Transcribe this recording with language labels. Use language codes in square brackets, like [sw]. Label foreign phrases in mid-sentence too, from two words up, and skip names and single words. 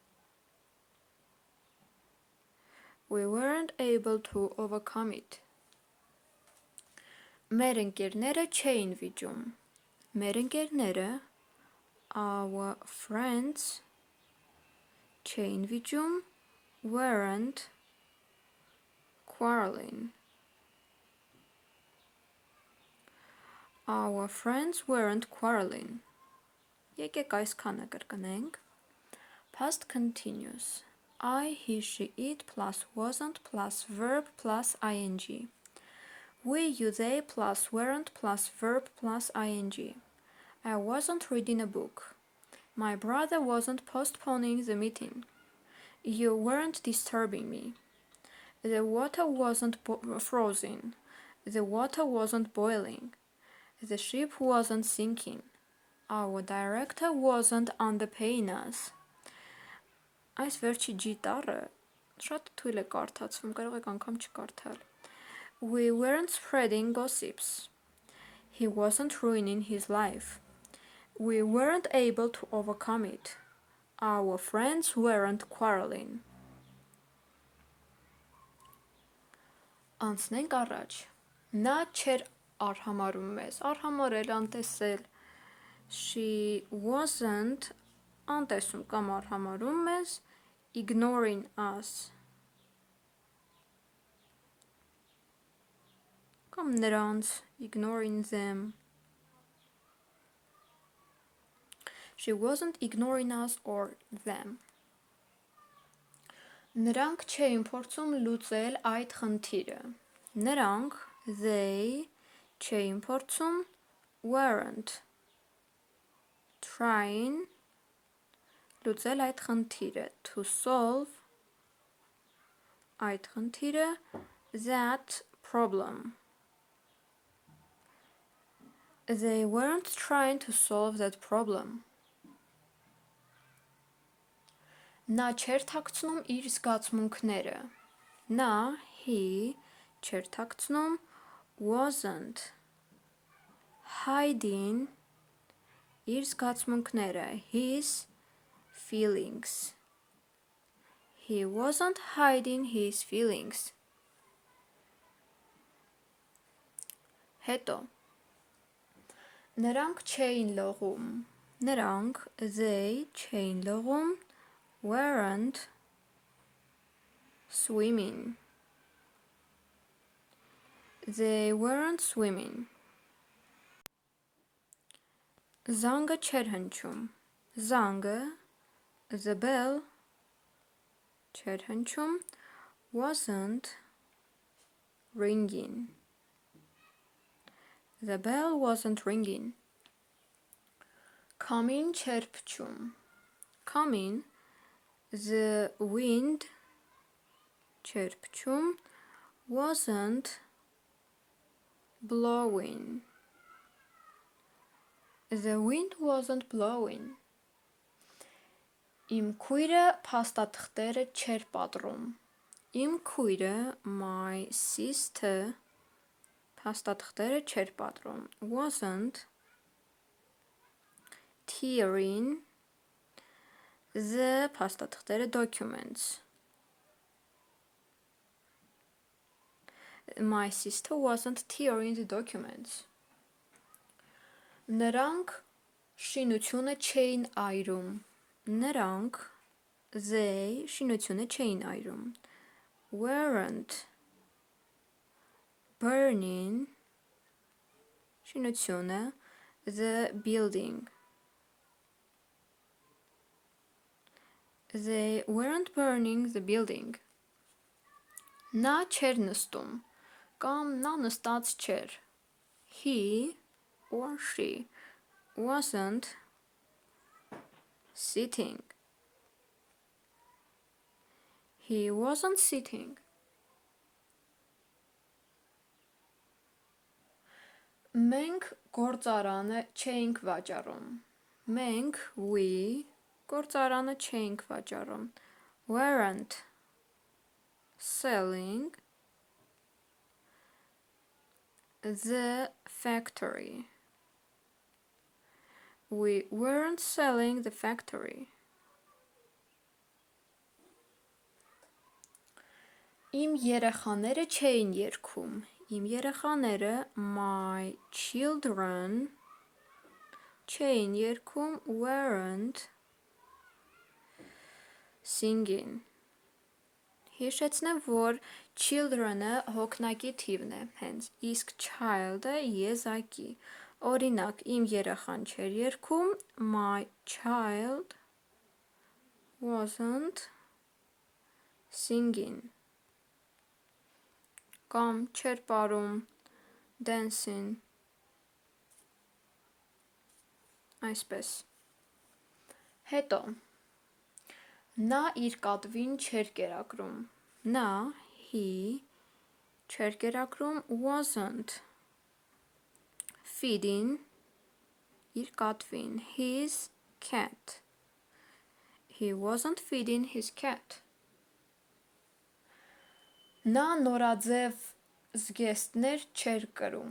[en] We weren't able to overcome it. [hy] Մեր ընկերները չէին վիճում. Մեր ընկերները, [en] our friends, [hy] չէին վիճում, [en] weren't quarreling. Our friends weren't quarreling. [hy] Եկեք այսքանը կրկնենք. [en] Past continuous. I, he, she, it plus wasn't plus verb plus ing. We, you, they plus weren't plus verb plus ing. I wasn't reading a book. My brother wasn't postponing the meeting. You weren't disturbing me. The water wasn't frozen. The water wasn't boiling. The ship wasn't sinking. Our director wasn't underpaying us. [hy] Այս վերջի G տառը շատ թույլ է կարդացվում, կարող եք անգամ չկարդալ. [en] We weren't spreading gossips. He wasn't ruining his life. We weren't able to overcome it. Our friends weren't quarreling. [hy] Անցնենք առաջ. Նա չէր արհամարում մեզ. Արհամարել, անտեսել. [en] She wasn't [hy] անտեսում կամ արհամարում մեզ, [en] ignoring us. [hy] Կամ նրանց, [en] ignoring them. She wasn't ignoring us or them. [hy] Նրանք չէին փորձում լուծել այդ խնդիրը. Նրանք, they, չէին փորձում, [en] weren't trying [hy] լուծել այդ խնդիրը, [en] to solve [hy] այդ խնդիրը, [en] that problem. They weren't trying to solve that problem. [hy] Նա չէր թաքցնում իր զգացմունքները. Նա, he, չէր թաքցնում, [en] wasn't hiding [hy] իր զգացմունքները, [en] his feelings. He wasn't hiding his feelings. [hy] Հետո նրանք չէին լողում. Նրանք, they, չէին լողում, [en] weren't swimming. They weren't swimming. [hy] Զանգը չէր հնչում. Զանգը, [en] the bell, [hy] չէր հնչում, [en] wasn't ringing. The bell wasn't ringing. [hy] Քամին չէր փչում. Քամին, [en] the wind, [hy] չէր փչում, [en] wasn't blowing. The wind wasn't blowing. [hy] Իմ քույրը փաստաթղթերը չէր պատռում. Իմ քույրը, [en] my sister, [hy] փաստաթղթերը չէր պատռում. [en] Wasn't tearing the փաստաթղթերը documents. My sister wasn't tearing the documents. [hy] Նրանք շինությունը չէին այրում. Նրանք, they, շինությունը չէին այրում. [en] Weren't burning շինությունը, the building. They weren't burning the building. [hy] Նա չէր նստում, կամ նա նստած չէր. [en] He or she wasn't sitting. He wasn't sitting. [hy] Մենք գործարանը չէինք վաճառում. Մենք, we, գործարանը չէինք վաճառում. [en] Weren't selling the factory. We weren't selling the factory. [hy] Իմ երեխաները չէին երգում. Իմ երեխաները, [en] my children, [hy] չէին երգում, [en] weren't singing. [hy] Հիշեցնեմ, որ children-ը հոգնակի թիվն է, հենց, իսկ child-ը եզակի. Օրինակ, իմ երեխան չէր երգում, [en] my child wasn't singing. [hy] Կամ չէր պարում, dancing. Այսպես. Հետո. Նա իր կատվին չէր կերակրում. Նա, he, չէր կերակրում, [en] wasn't feeding [hy] իր կատվին, [en] his cat. He wasn't feeding his cat. [hy] Նա նորաձև զգեստներ չէր կրում.